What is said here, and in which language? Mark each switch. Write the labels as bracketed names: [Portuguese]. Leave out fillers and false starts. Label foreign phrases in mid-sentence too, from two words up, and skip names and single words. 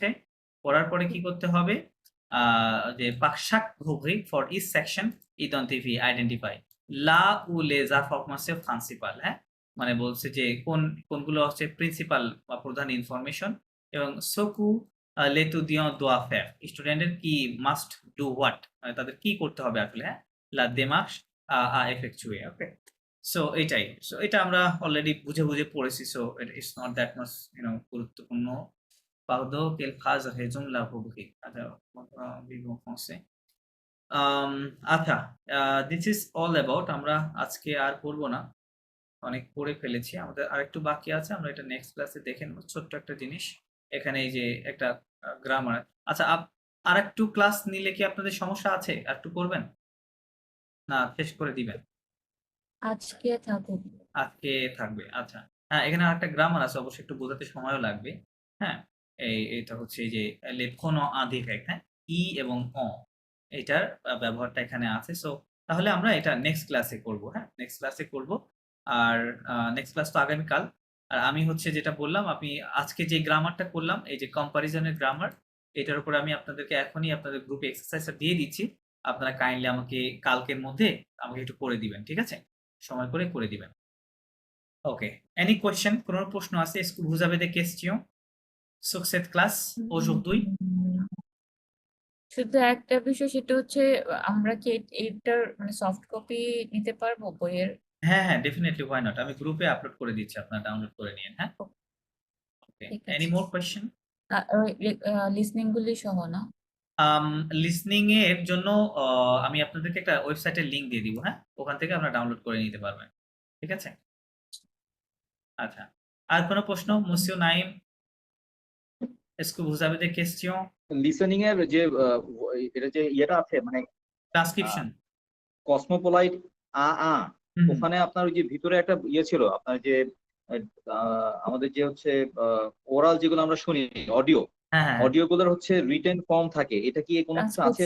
[Bangla] পড়ার পরে কি করতে হবে, যে পাকশাক রুব্রিক [English] for each section identify identify [French] là où les information principale, [Bangla] হ্যাঁ মানে বলছে যে কোনগুলো হচ্ছে প্রিন্সিপাল বা প্রধান ইনফরমেশন, এবং [French] ce que l'étudiant doit faire, [Bangla] স্টুডেন্টের কি [English] must do what, [Bangla] মানে তাদের কি করতে হবে আসলে, হ্যাঁ [French] la démarche effectuer, [Bangla] ওকে। সো এটাই, সো এটা আমরা অলরেডি বুঝে বুঝে পড়েছি, সো [English] it's not that much [Bangla] গুরুত্বপূর্ণ। [French] Pardon, quelle phrase résume la rubrique? Alors, vivre en français. [Bangla] আচ্ছা, [English] this is all about, [Bangla] আমরা আজকে আর পড়বো না, অনেক পড়ে ফেলেছি, আমাদের আরেকটু বাকি আছে, আমরা এটা নেক্সট ক্লাসে দেখে নেব। ছোট্ট একটা জিনিস, এখানে এই যে একটা গ্রামার। আচ্ছা, আরেকটু ক্লাস নিলে কি আপনাদের সমস্যা আছে, আর একটু করবেন না শেষ করে দিবেন? আজকে থাকুক। আজকে থাকবে, আচ্ছা। হ্যাঁ, এখানে আরেকটা গ্রামার আছে, অবশ্যই একটু বোঝাতে সময়ও লাগবে। হ্যাঁ, এটা হচ্ছে এই যে [French] les pronoms indirects, [Bangla] হ্যাঁ ই এবং অ, এটার ব্যবহারটা এখানে আছে। সো তাহলে আমরা এটা নেক্সট ক্লাসে করব, হ্যাঁ নেক্সট ক্লাসে করব। আর নেক্সট ক্লাস তো আগামীকাল। আর আমি হচ্ছে যেটা বললাম, আমি আজকে যে গ্রামারটা করলাম, এই যে কম্পারিজনের গ্রামার, এটার উপরে আমি আপনাদেরকে এখনই আপনাদের গ্রুপে এক্সারসাইজটা দিয়ে দিচ্ছি। আপনারা কাইন্ডলি আমাকে কালকের মধ্যে আমাকে একটু করে দিবেন, ঠিক আছে? সময় করে দিবেন। [English] Ok. Any question? [Bangla] কোনো প্রশ্ন আছে? [French] Est-ce que vous avez des questions sur cette classe aujourd'hui? [Bangla] শুধু একটা বিষয়, সেটা হচ্ছে আমরা কি এইটার মানে সফট কপি নিতে পারবো বইয়ের? হ্যাঁ, [English] definitely, why not? [Bangla] আমি গ্রুপে আপলোড করে দিচ্ছি, আপনারা ডাউনলোড করে নিন, হ্যাঁ? [English] Okay. [Bangla] ঠিক [English] Any [Bangla] আছে। [English] more question? [Bangla] লিসনিং গুলি সহ না? লিসনিং এর জন্য আমি আপনাদেরকে একটা ওয়েবসাইটের লিংক দিয়ে দিব, হ্যাঁ? ওখান থেকে আপনারা ডাউনলোড করে নিতে পারবেন। ঠিক আছে? আচ্ছা। আর কোনো প্রশ্ন? মুসিও নাইম? [French] Est-ce que vous avez des questions? [Bangla] লিসেনিং এর যে এটা যে ইয়েটা আছে মানে ট্রান্সক্রিপশন? কসমোপোলাইট আ হুম। ওখানে আপনার ওই যে ভিতরে একটা ইয়ে ছিল আপনার যে আমাদের যে হচ্ছে ওরাল যেগুলো আমরা শুনি অডিও হ্যাঁ। অডিও গুলোর হচ্ছে রিটেন ফর্ম থাকে, এটা কি কোনো কিছু আছে